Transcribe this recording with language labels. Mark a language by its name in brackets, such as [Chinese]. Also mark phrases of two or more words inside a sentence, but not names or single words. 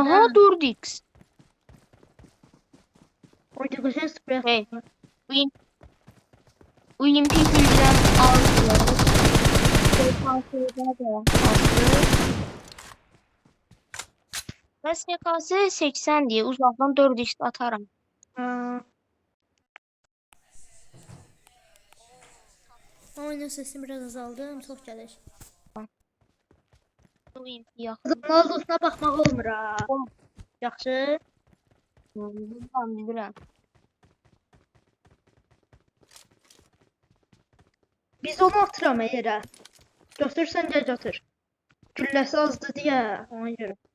[Azerbaijani] Aha, 4x. Orada koşan sprey. Hey. UMP gülləm aldı. SKS'də də aldı. Və SKS 80 diye uzaqdan 4x atarım. Ha. [Turkish] Oyunun sesini biraz azaldım. Çok gelir. [Azerbaijani] UMP yaxın. Adamın aldığına bakmak olmur ha. Yaxşı. Bilirəm. Biz onu atıram yerə. Götürsən gəl götür. Gülləsi azdı deyə ona görə.